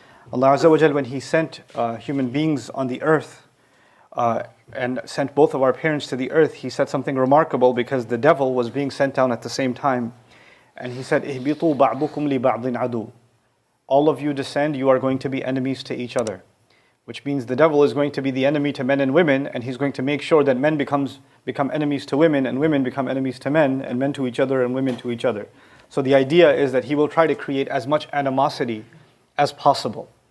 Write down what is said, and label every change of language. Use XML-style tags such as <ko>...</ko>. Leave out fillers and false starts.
<en>Allah Azza wa Jal, when He sent human beings on the earth and sent both of our parents to the earth, He said something remarkable because the devil was being sent down at the same time. And He said,</en> <ar>اهبطوا بعضكم لبعض عدو.</ar> <en>All of you descend, you are going to be enemies to each other. Which means the devil is going to be the enemy to men and women, and he's going to make sure that men become enemies to women, and women become enemies to men, and men to each other, and women to each other. So the idea is that he will try to create as much animosity as possible.</en>